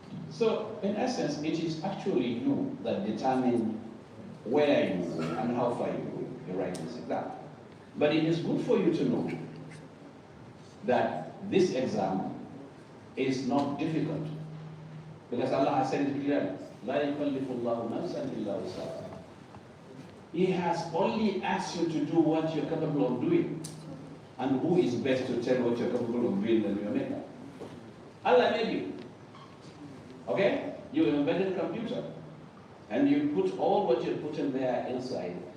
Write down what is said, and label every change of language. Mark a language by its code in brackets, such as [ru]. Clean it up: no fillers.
[en] So, in essence, it is actually you that determine where you go and how far you go in writing this exam. But it is good for you to know that this exam is not difficult. Because Allah has said it clearly. [ar] لا يكلف الله نفسا إلا وسعها. [en] He has only asked you to do what you're capable of doing. And who is best to tell what you're capable of doing than your maker? Allah made you. Okay? You invented a computer. And you put all what you put in there inside.